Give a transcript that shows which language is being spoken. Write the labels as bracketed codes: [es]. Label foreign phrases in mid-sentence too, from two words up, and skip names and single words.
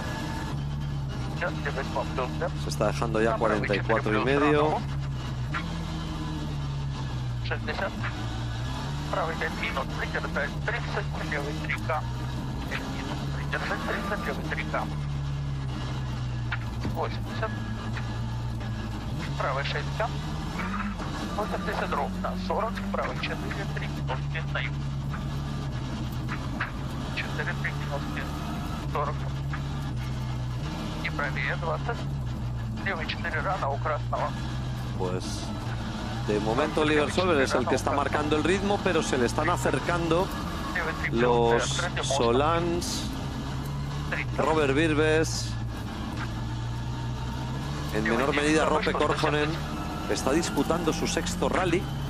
[es] Se está dejando ya 44 y medio. 60. [ru] Правый 5 минут, придержать 30, левый 3К. Придержать 30, левый 3К. 80. Правый 6К. 80 ровно, 40, правый 4, 3 минутки на юг. 4, 3 минутки, 40. И правее 20. Левый 4 рано у красного. [es] Pues de momento Oliver Solberg es el que está marcando el ritmo, pero se le están acercando los Solans, Robert Virbes, en menor medida Roope Korhonen, está disputando su sexto rally.